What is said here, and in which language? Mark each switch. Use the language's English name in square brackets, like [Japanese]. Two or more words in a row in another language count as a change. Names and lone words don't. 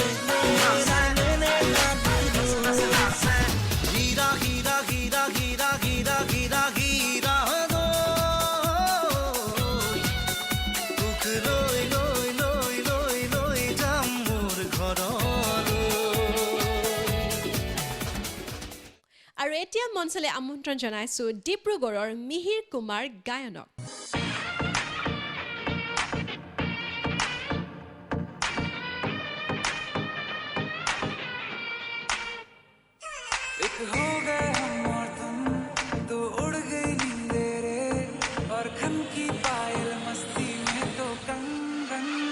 [Assamese] হীৰা হীৰা হীৰা হীৰা হীৰা হীৰা হীৰা তোক লৈ লৈ লৈ লৈ লৈ যাম মোৰ ঘৰলৈ আৰু এতিয়া মঞ্চলে আমন্ত্ৰণ জনাইছো ডিব্ৰুগড়ৰ মিহিৰ কুমাৰ গায়নক [Hindi] एक हो गए हम और तुम तो उड़ गई नींदे रे और खन की पायल मस्ती में तो कंगन